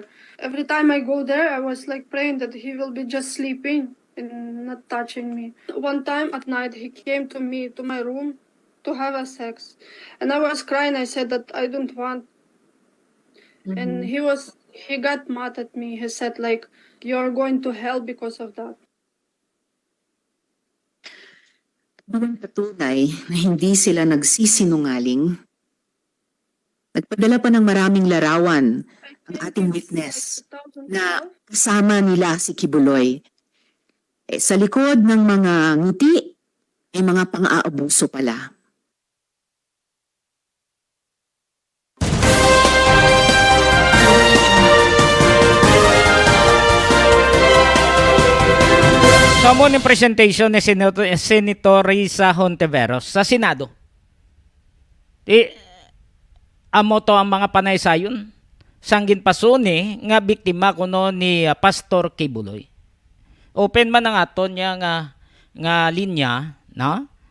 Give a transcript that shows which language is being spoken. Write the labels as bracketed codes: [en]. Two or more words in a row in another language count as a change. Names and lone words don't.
[en] Every time I go there, I was like praying that he will be just sleeping and not touching me. One time at night, he came to me to my room to have a sex, and I was crying. I said that I don't want, and he got mad at me. He said like, "You're going to hell because of that." [tl] Bilang patunay na hindi sila nagsisinungaling, nagpadala pa ng maraming larawan ang ating witness na kasama nila si Kibuloy. Sa likod ng mga ngiti ay mga pang-aabuso pala. Samo ng presentation ni Senator Risa Hontiveros sa Senado. [hil] Amo to ang mga panay sayon. Sanggin pasuni nga biktima kuno ni Pastor Kibuloy. Open man ang aton niya nga linya, no?